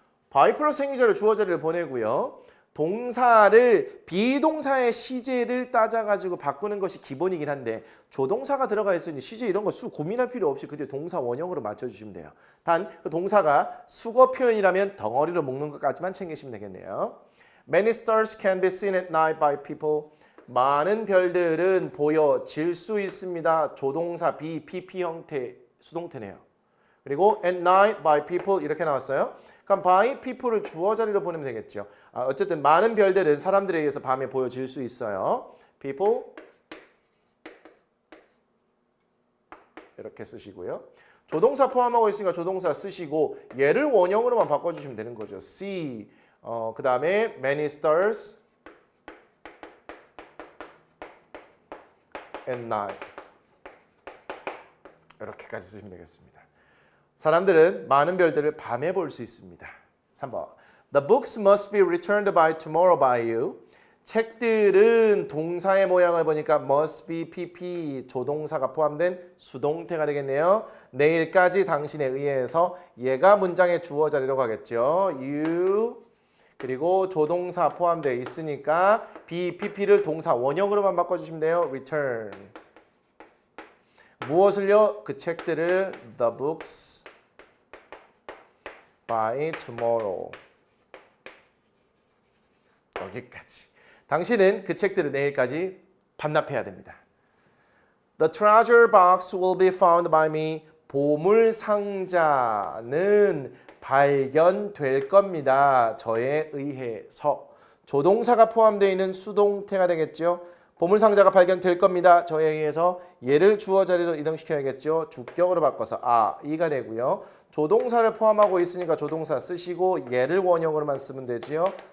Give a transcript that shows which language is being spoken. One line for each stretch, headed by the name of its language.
Korean: by 플러스 행위자를 주어 자리를 보내고요. 동사를 비동사의 시제를 따져가지고 바꾸는 것이 기본이긴 한데 조동사가 들어가 있으니 시제 이런 거 고민할 필요 없이 그저 동사 원형으로 맞춰주시면 돼요. 단 그 동사가 수거 표현이라면 덩어리로 묶는 것까지만 챙기시면 되겠네요.
English: Many stars can be seen at night by people.
Korean: 많은 별들은 보여질 수 있습니다. 조동사 BPP 형태 수동태네요. 그리고
English: at night by people
Korean: 이렇게 나왔어요. 그럼 by people를 주어 자리로 보내면 되겠죠. 어쨌든 많은 별들은 사람들에 의해서 밤에 보여질 수 있어요. people 이렇게 쓰시고요. 조동사 포함하고 있으니까 조동사 쓰시고 얘를 원형으로만 바꿔주시면 되는 거죠. see 그 다음에
English: many stars at night
Korean: 이렇게까지 쓰시면 되겠습니다. 사람들은 많은 별들을 밤에 볼 수 있습니다. 3번.
English: The books must be returned by tomorrow by you.
Korean: 책들은 동사의 모양을 보니까 must be PP 조동사가 포함된 수동태가 되겠네요. 내일까지 당신에 의해서 얘가 문장의 주어 자리로 가겠죠. You 그리고 조동사 포함되어 있으니까 BPP를 동사 원형으로만 바꿔주시면 돼요.
English: Return.
Korean: 무엇을요? 그 책들을
English: the books by tomorrow.
Korean: 여기까지. 당신은 그 책들을 내일까지 반납해야 됩니다.
English: The treasure box will be found by me.
Korean: 보물 상자는 발견될 겁니다. 저에 의해서. 조동사가 포함되어 있는 수동태가 되겠죠. 보물 상자가 발견될 겁니다. 저에 의해서 얘를 주어 자리로 이동시켜야겠죠. 주격으로 바꿔서 이가 되고요. 조동사를 포함하고 있으니까 조동사 쓰시고 얘를 원형으로만 쓰면 되지요.